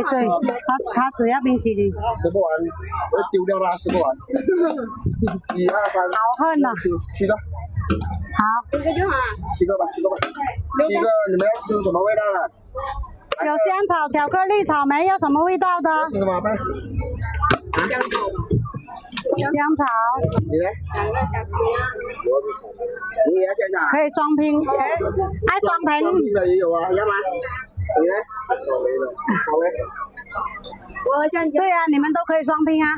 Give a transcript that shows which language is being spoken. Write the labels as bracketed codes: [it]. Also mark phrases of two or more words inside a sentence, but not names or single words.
[zh] 对，她只要冰淇淋。吃不完，我丢掉了，吃不完。1、2、3。好恨呐。 7个。好。 7个吧。7个，你们要吃什么味道的？有香草、巧克力、草莓，要什么味道的？吃什么饭？香草。你呢？兩個香草。你也要香草？可以雙拼，愛雙拼。雙拼的也有啊，要嗎？你呢？好嘞。我香蕉。對啊，你們都可以雙拼啊。